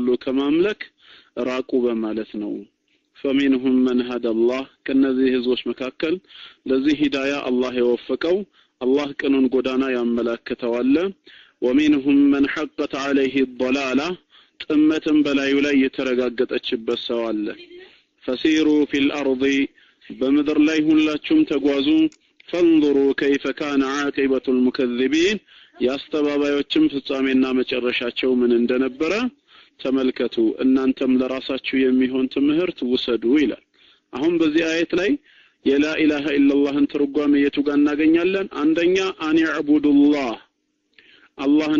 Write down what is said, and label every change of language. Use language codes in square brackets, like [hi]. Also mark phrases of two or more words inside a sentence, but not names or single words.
[am] ከማምለክ ራቁ በማለት ነው [ar] فمنهم من هدى الله كنذي [am] ህዝቦች መካከል ለዚህ ሂዳያ አላህ የወፈቀው አላህ ቀኑን ጎዳና ያመላክተዋል [ar] ومنهم من حقت عليه الضلاله [am] ጥመትን በላዩ ላይ የተረጋገጠችበት ሰው አለ [ar] فسيروا في [am] الارض በምድር ላይ ሁላችሁም ተጓዙ [ar] فانظروا كيف كان عاقبة المكذبين [am] ያስተባባዮችም ፍጻሜና መጨረሻቸው ምን እንደነበረ ተመልከቱ እናንተም ለራሳችሁ የሚሆን ትምህርት ወሰዱ ይላል አሁን በዚህ አየት ላይ [ar] لا إله إلا الله [am] ትርጓሜ የቱ ጋር እናገኛለን አንደኛ [ar] أن يعبدوا الله [am] አላህን